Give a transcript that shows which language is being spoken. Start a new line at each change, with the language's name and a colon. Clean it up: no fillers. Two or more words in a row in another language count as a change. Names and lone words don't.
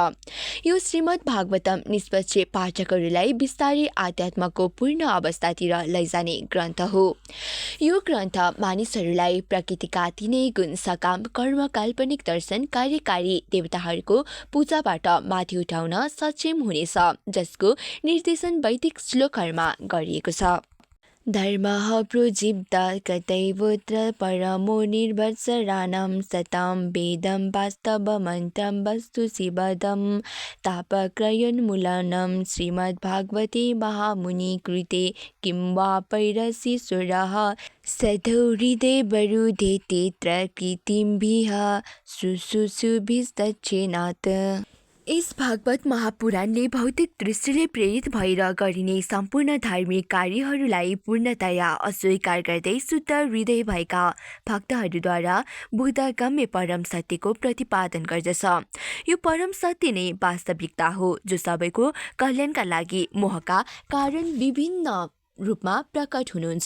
Nepali: यो श्रीमद् भागवतम निष्पक्ष पाठकहरूलाई बिस्तारै आध्यात्मको पूर्ण अवस्थातिर लैजाने ग्रन्थ हो। यो ग्रन्थ मानिसहरूलाई प्रकृतिका तिनै गुण सकाम कर्म काल्पनिक दर्शन कार्यकारी देवताहरूको पूजाबाट माथि उठाउन सक्षम हुनेछ, जसको निर्देशन वैदिक श्लोकहरूमा गरिएको छ।
Sanskrit: धर्मः प्रोजीव्यते कतैवोऽत्र परमो निर्वत्सराणां सतां वेदं वास्तवमन्त्रं वस्तु शिवदं तापक्रयोन्मूलनं श्रीमद्भागवते महामुनिकृते किं वा पैरसीश्वरः सधौ हृदयवरुधेतेऽत्र कृतिभिः शुश्रूषुभिस्तच्छेनात्।
Nepali: यस भागवत महापुराणले भौतिक दृष्टिले प्रेरित भएर गरिने सम्पूर्ण धार्मिक कार्यहरूलाई पूर्णतया अस्वीकार गर्दै शुद्ध हृदय भएका भक्तहरूद्वारा बोधगम्य परम सत्यको प्रतिपादन गर्दछ। यो परम सत्य नै वास्तविकता हो, जो सबैको कल्याणका लागि मोहका कारण विभिन्न रूपमा प्रकट हुनुहुन्छ।